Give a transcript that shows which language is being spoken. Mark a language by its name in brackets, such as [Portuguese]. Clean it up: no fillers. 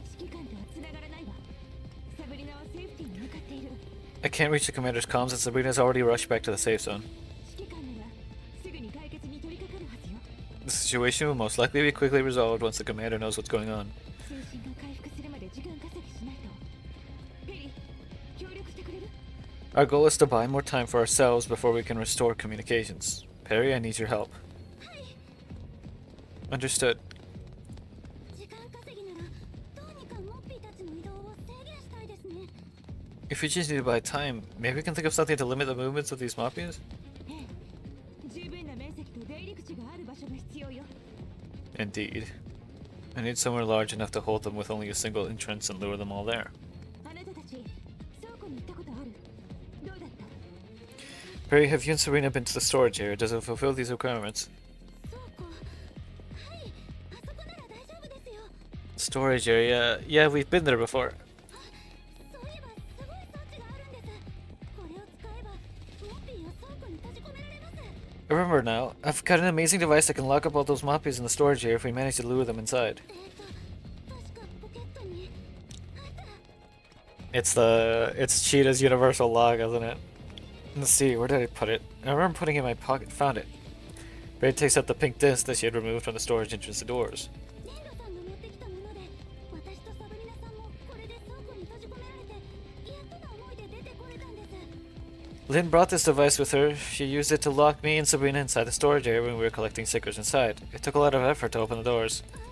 [Japanese] 指揮官とは繋がらないわ。サブリナはセーフティーに向かっている。 [English] I can't reach the commander's comms and Sabrina's already rushed back to the safe zone. [Japanese] 指揮官ならすぐに解決に取り掛かるはずよ。 [English] The situation will most likely be quickly resolved once the commander knows what's going on. [Japanese] 通信が回復するまで時間稼ぎしないと。ペリー、協力してくれる？ [English] Our goal is to buy more time for ourselves before we can restore communications. Perry, I need your help. Understood. [Japanese] 時間稼ぎならどうにかモッピーたちの移動を制限したいですね。 [English] If we just need to buy time, maybe we can think of something to limit the movements of these Moppies? [Japanese] ええ、十分な面積と出入り口がある場所が必要よ。 [English] Indeed. I need somewhere large enough to hold them with only a single entrance and lure them all there. [Japanese] あなたたち、倉庫に行ったことある？どうだった？ [English] Perry, have you and Serena been to the storage area? Does it fulfill these requirements? [Japanese] そうか。はい、あそこなら大丈夫ですよ。 [English] Storage area? Yeah, we've been there before. [Japanese] そういえばすごい装置があるんです。これを使えばモッピーを倉庫に閉じ込められます。 [English] I remember now. I've got an amazing device that can lock up all those Moppies in the storage area if we manage to lure them inside. [Japanese] 確かポケットにあった。 [English] It's Cheetah's universal lock, isn't it? Let's see, where did I put it? I remember putting it in my pocket. Found it. Barry takes out the pink disc that she had removed from the storage entrance doors. [Japanese] ネンロさんが持ってきたもので、私とサブリナさんもこれで倉庫に閉じ込められて、やっとの思いで出てこれたんです。 [English] Lynn brought this device with her. She used it to lock me and Sabrina inside the storage area when we were collecting stickers inside. It took a lot of effort to open the doors.